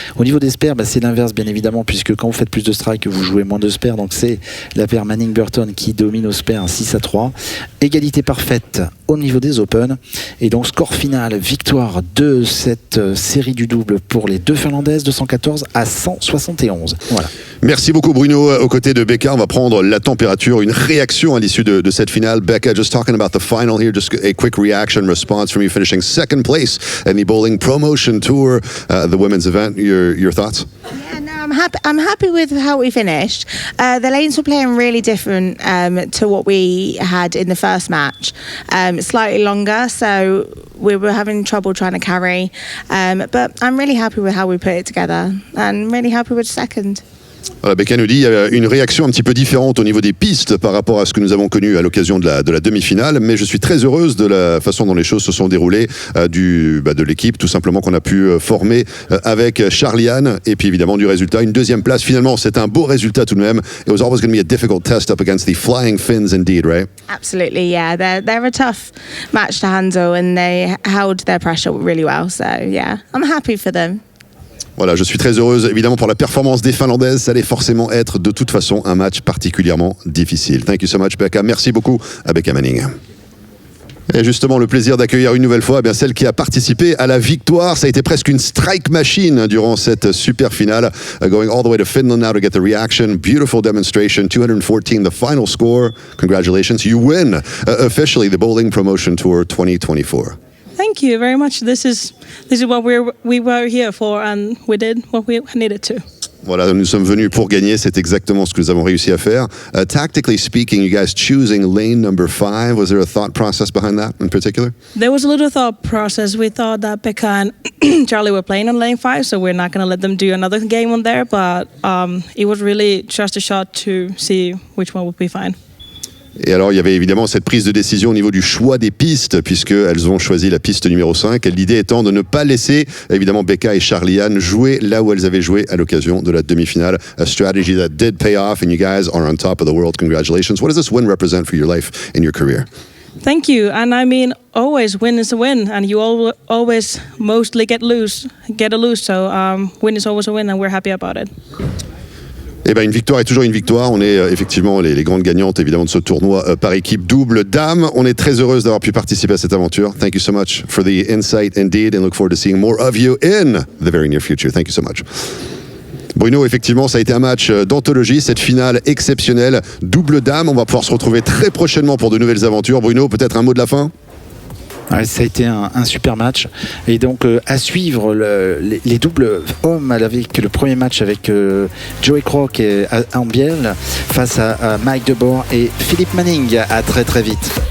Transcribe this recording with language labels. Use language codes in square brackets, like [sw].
[fr] Au niveau des spares, c'est l'inverse bien évidemment, puisque quand vous faites plus de strikes, vous jouez moins de spares, donc c'est la paire Manning-Burton qui domine au spare, 6 à 3. Égalité parfaite au niveau des Open. Et donc score final, victoire de cette série du double pour les deux Finlandaises, 214 à 171. Voilà. Merci beaucoup Bruno. Aux côtés de Becca, on va prendre la température, une réaction à l'issue de cette finale. [en] Becca, just talking about the final here, just a quick reaction response from you finishing second place in the Bowling Promotion Tour, the women's event. Your thoughts? Yeah, no, I'm happy with how we finished. The lanes were playing really different to what we had in the first match. Slightly longer, so we were having trouble trying to carry. But I'm really happy with how we put it together and really happy with second. [fr] Voilà, Becca nous dit qu'il y a une réaction un petit peu différente au niveau des pistes par rapport à ce que nous avons connu à l'occasion de la demi-finale, mais je suis très heureuse de la façon dont les choses se sont déroulées de l'équipe, tout simplement qu'on a pu former avec Charlie-Anne, et puis évidemment du résultat. Une deuxième place, finalement, c'est un beau résultat tout de même. [en] It was always going to be a difficult test up against the Flying Finns indeed, right? Absolutely, yeah. They're a tough match to handle and they held their pressure really well, so yeah, I'm happy for them. [fr] Voilà, je suis très heureuse évidemment pour la performance des Finlandaises. Ça allait forcément être de toute façon un match particulièrement difficile. [en] Thank you so much, Becca. [fr] Merci beaucoup à Becca Manning. Et justement, le plaisir d'accueillir une nouvelle fois celle qui a participé à la victoire. Ça a été presque une strike machine durant cette super finale. [en] Going all the way to Finland now to get the reaction. Beautiful demonstration. 214, the final score. Congratulations. You win officially the Bowling Promotion Tour 2024. Thank you very much. This is what we were here for, and we did what we needed to. [fr] Voilà, nous sommes venus pour gagner, c'est exactement ce que nous avons réussi à faire. [en] Tactically speaking, you guys choosing lane number 5, was there a thought process behind that in particular? There was a little thought process. We thought that Becca and Charlie were playing on lane 5, so we're not going to let them do another game on there, but it was really just a shot to see which one would be fine. [fr] Et alors, il y avait évidemment cette prise de décision au niveau du choix des pistes, puisqu'elles ont choisi la piste numéro 5. Et l'idée étant de ne pas laisser, évidemment, Becca et Charlie-Anne jouer là où elles avaient joué à l'occasion de la demi-finale. [en] A strategy that did pay off, and you guys are on top of the world. Congratulations. What does this win represent for your life and your career? Thank you. And I mean, always win is a win, and you always mostly get a lose. So win is always a win, and we're happy about it. [fr] Eh ben, une victoire est toujours une victoire. On est effectivement les grandes gagnantes évidemment de ce tournoi par équipe double dames. On est très heureuse d'avoir pu participer à cette aventure. [en] Thank you so much for the insight indeed, and look forward to seeing more of you in the very near future. Thank you so much. [fr] Bruno, effectivement, ça a été un match d'anthologie, cette finale exceptionnelle, double dame. On va pouvoir se retrouver très prochainement pour de nouvelles aventures. Bruno, peut-être un mot de la fin ? Ouais, ça a été un super match. Et donc, à suivre les doubles hommes avec le premier match avec Joey Crock et Ambiel face à Mike Debord et Philippe Manning. À très très vite.